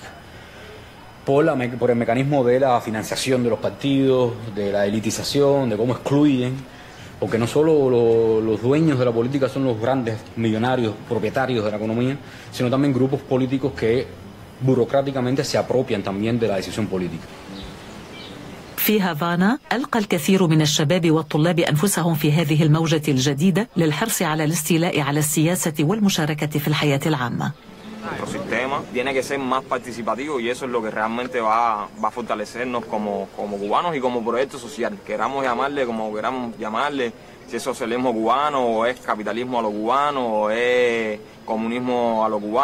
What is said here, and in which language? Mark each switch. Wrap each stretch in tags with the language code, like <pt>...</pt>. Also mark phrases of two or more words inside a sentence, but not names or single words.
<es>Por el mecanismo de la financiación de los partidos, de la elitización, de cómo excluyen, porque no solo los dueños de la política son los grandes millonarios, propietarios de la economía, sino también grupos políticos que burocráticamente se apropian también de la decisión política.</es> <ar>في هافانا ألقى الكثير من الشباب والطلاب أنفسهم في هذه الموجة الجديدة للحرص على الاستيلاء على السياسة والمشاركة في الحياة العامة.</ar> <es>Nuestro sistema tiene que ser más participativo y eso es lo que realmente va a fortalecernos como cubanos y como proyecto social. Queramos llamarle como queramos llamarle, si es socialismo cubano o es capitalismo a lo cubano o es comunismo a lo cubano.</es>